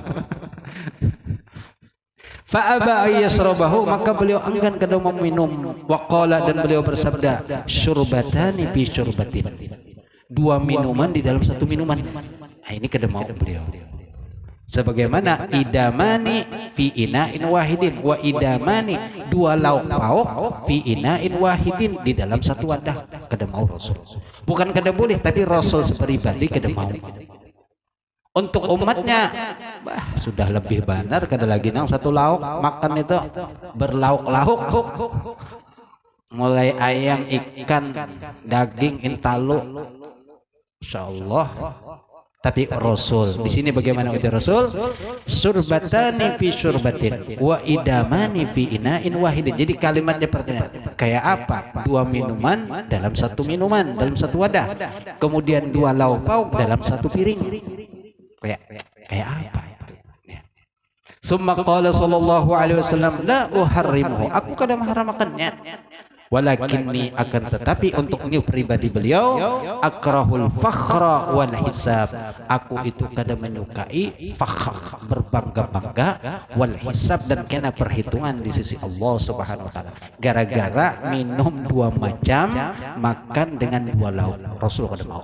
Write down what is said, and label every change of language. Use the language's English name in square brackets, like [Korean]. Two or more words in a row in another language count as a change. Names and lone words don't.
[Arabic] فأبى أن يشربه, [Banjar] maka beliau enggan kada meminum. Waqala, dan beliau bersabda, [Arabic] شربتان في شربة. [Banjar] Dua minuman di dalam satu minuman. Nah, ini kada mau beliau. Sebagaimana [Arabic] إدامان في إناء واحد وإدامان, [Banjar] dua lauk pauk [Arabic] في إناء واحد, [Banjar] di dalam satu wadah. Kada mau Rasul. Bukan kada boleh, tapi Rasul sepribadi kada mau. Untuk umatnya sudah lebih benar kada lagi nang satu lauk makan itu berlauk-lauk. Mulai ayam, ikan, daging, intalu. Insyaallah. Tapi Rasul di sini bagaimana ujar Rasul? [Arabic] شربتان في شربة وإدامان في إناء واحد. [Banjar] Jadi kalimatnya pertanyaan kayak apa? Dua minuman dalam satu minuman, dalam satu wadah. Kemudian dua lauk pauk dalam satu piring. Kayak apa? [Arabic] ثم قال صلى الله عليه وسلم، لا أحرمه, [Banjar] aku kada mengharamkannya. Walakinni, akan tetapi untuknya pribadi beliau, [Arabic] أكره الفخر والحساب, [Banjar] aku itu kada menyukai fakhr, berbangga-bangga, [Arabic] والحساب, [Banjar] dan kena perhitungan di sisi Allah [Arabic] سبحانه وتعالى. [Banjar] Gara-gara minum dua macam, makan dengan dua lauk, Rasul kada mau.